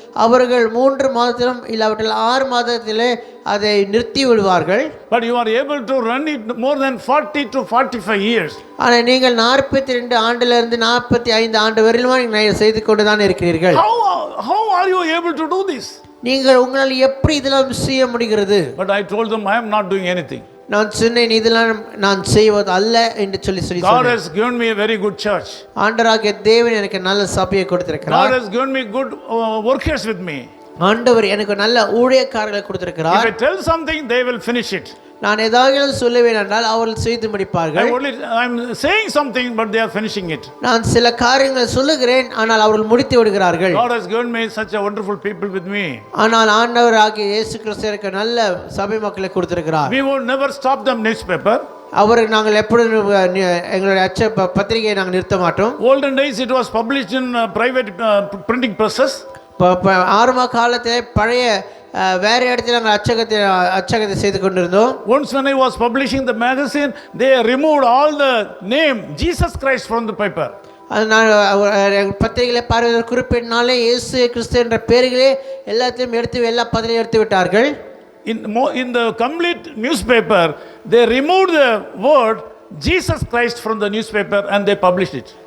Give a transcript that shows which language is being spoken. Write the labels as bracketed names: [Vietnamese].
[Tamil] அவர்கள் 3 மாதத்திலும் இல்லாவிட்டால் 6 மாதத்திலே அதை நிறுத்தி விடுவார்கள். [English] But you are able to run it more than 40 to 45 years. [Tamil] ஆனால் நீங்கள் 42 ஆண்டிலிருந்து 45 ஆண்டு வரையிலும் நீங்கள் செய்து கொண்டு தான் இருக்கிறீர்கள். [English] How are you able to do this? [Tamil] நீங்கள் உங்களால் எப்படி இதெல்லாம் செய்ய முடிகிறது? [English] But I told them I am not doing anything. [Tamil] நான் சொன்னேன் இதெல்லாம் நான் செய்வது அல்ல என்று சொல்லி [English] God has given me a very good church. [Tamil] ஆண்டவராகிய தேவன் எனக்கு நல்ல சபையை கொடுத்திருக்கிறார். [English] God has given me good workers with me. [Tamil] ஆண்டவர் எனக்கு நல்ல ஊழியக்காரர்களை கொடுத்திருக்கிறார். [English] If I tell something, they will finish it. [Tamil] நான் ஏதாவது சொல்லுவேன் என்றால் அவர்கள் செய்து முடிப்பார்கள். [English] I am saying something, but they are finishing it. [Tamil] நான் சில காரியங்களை சொல்லுகிறேன், ஆனால் அவர்கள் முடித்து விடுகிறார்கள். [English] God has given me such a wonderful people with me. [Tamil] ஆனால் ஆண்டவராகிய இயேசு கிறிஸ்து எனக்கு நல்ல சபை மக்களை கொடுத்திருக்கிறார். [English] We would never stop them newspaper. [Tamil] அவருக்கு நாங்கள் எப்பொழுதும் எங்களுடைய அச்ச பத்திரிகையை நாங்கள் நிறுத்த மாட்டோம். [English] Olden days it was published in private printing presses. [Tamil] ஆரம்ப காலத்தில் பழைய வேறு இடத்துல நாங்கள் அச்சகத்தை செய்து கொண்டிருந்தோம். [English] Once when I was publishing the magazine, they removed all the name Jesus Christ from the paper. [Tamil] நான் பத்திரிகைகளை பார்வையில் குறிப்பிட்டனாலே இயேசு கிறிஸ்து என்ற பெயர்களே எல்லாத்தையும் எல்லா பத்திரிகையும் எடுத்து விட்டார்கள். [English] In the complete newspaper, they removed the word Jesus Christ from the newspaper and they published it.